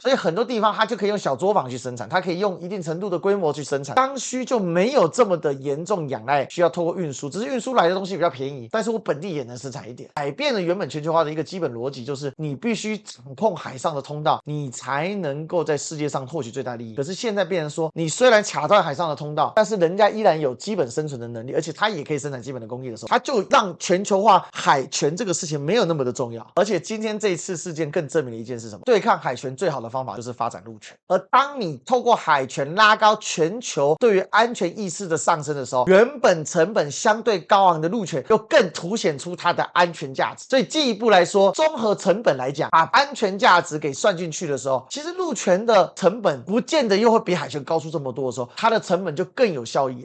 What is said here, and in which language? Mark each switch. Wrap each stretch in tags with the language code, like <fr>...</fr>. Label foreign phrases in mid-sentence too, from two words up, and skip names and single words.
<zh>所以很多地方它就可以用小作坊去生產，它可以用一定程度的規模去生產，剛需就沒有這麼的嚴重仰賴需要透過運輸，只是運輸來的東西比較便宜，但是我本地也能生產一點，改變了原本全球化的一個基本邏輯，就是你必須掌控海上的通道，你才能夠在世界上獲取最大利益。可是現在變成說，你雖然卡斷海上的通道，但是人家依然有基本生存的能力，而且它也可以生產基本的工藝的時候，它就讓全球化海權這個事情沒有那麼的重要。而且今天這一次事件更證明了一件事，什麼？對抗海權最好的方法就是發展陸權。而當你透過海權拉高全球對於安全意識的上升的時候，原本成本相對高昂的陸權又更凸顯出它的安全價值。所以進一步來說，綜合成本來講，把安全價值給算進去的時候，其實陸權的的成本不見得又會比海權高出這麼多的時候，它的成本就更有效益了。</zh>